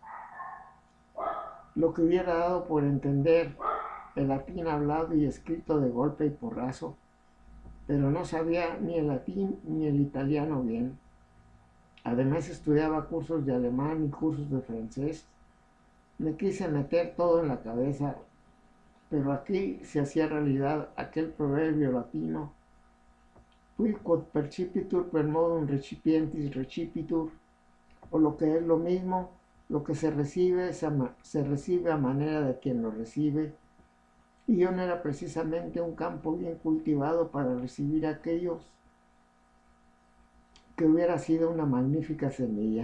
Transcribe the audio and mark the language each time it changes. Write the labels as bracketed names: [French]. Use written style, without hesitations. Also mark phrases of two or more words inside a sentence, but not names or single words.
[Spanish] lo que hubiera dado por entender el latín hablado y escrito de golpe y porrazo, pero no sabía ni el latín ni el italiano bien. Además estudiaba cursos de alemán y cursos de francés. Me quise meter todo en la cabeza, pero aquí se hacía realidad aquel proverbio latino: [Latin] Qui quod percipitur per modum recipientis recipitur, [Spanish] o lo que es lo mismo, lo que se recibe a manera de quien lo recibe. Y yo no era precisamente un campo bien cultivado para recibir aquellos que hubiera sido una magnífica semilla.